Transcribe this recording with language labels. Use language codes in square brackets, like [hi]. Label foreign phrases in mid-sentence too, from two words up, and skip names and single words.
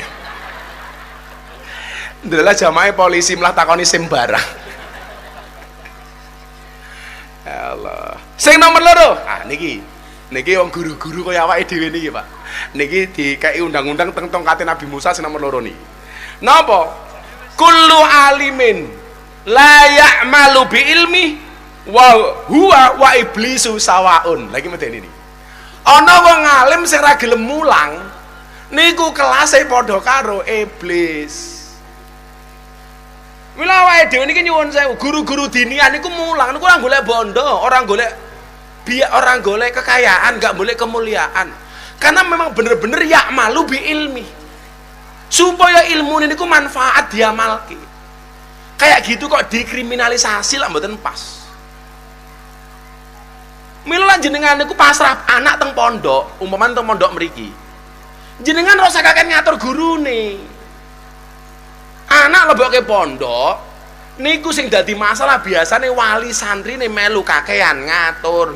[jv] Ndelok jamaah polisi malah takoni SIM barang. [ar] يا الله. [jv] Sing nomor loro. Ah niki wong guru-guru kaya awake dhewe niki, Pak. Niki dikei undang-undang teng tongkate Nabi Musa sing nomor loro niki. Napa? [ar] كل عالم لا يعمل بعلمي وهو وإبليس سواء. [jv] Lagi medeni iki. Ana wong alim sing ra gelem mulang niku kelase padha karo iblis. Mila wae dhewe niki nyuwun sewu, guru-guru diniyah niku mulang niku ora golek bondo, ora golek biak, ora golek kekayaan, enggak boleh kemuliaan. [id] Karena memang bener-bener [ar] يعمل بعلمي. [jv] Supaya ilmu niku manfaat diamalke. [id] Kayak gitu kok dikriminalisasi [jv] lah mboten pas. Mila jenengan niku pasrah anak teng pondok, umpamane teng pondok mriki. Jenengan ora usah kakek ngatur gurune. Anak leboke pondok niku sing dadi masalah biasane wali santri ne melu kakean ngatur.